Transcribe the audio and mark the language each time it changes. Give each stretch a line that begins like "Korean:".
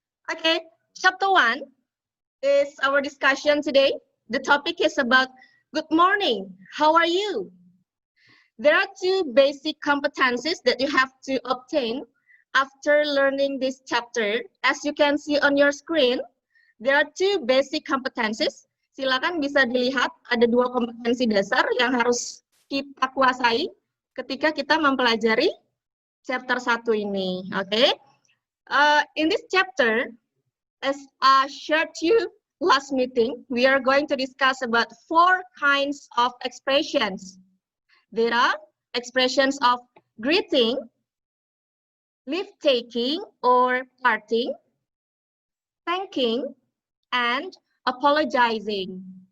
English: Okay, chapter 1 is our discussion today. The topic is about good morning, how are you? There are 2 basic competencies that you have to obtain after learning this chapter. As you can see on your screen, there are 2 basic competencies.
Indonesian: Silakan bisa dilihat ada 2 kompetensi dasar yang harus kita kuasai ketika kita mempelajari chapter 1 ini.
English: Okay? In this chapter, as I shared to you last meeting, we are going to discuss about 4 kinds of expressions. There are expressions of greeting, leave-taking or parting, thanking, and apologizing.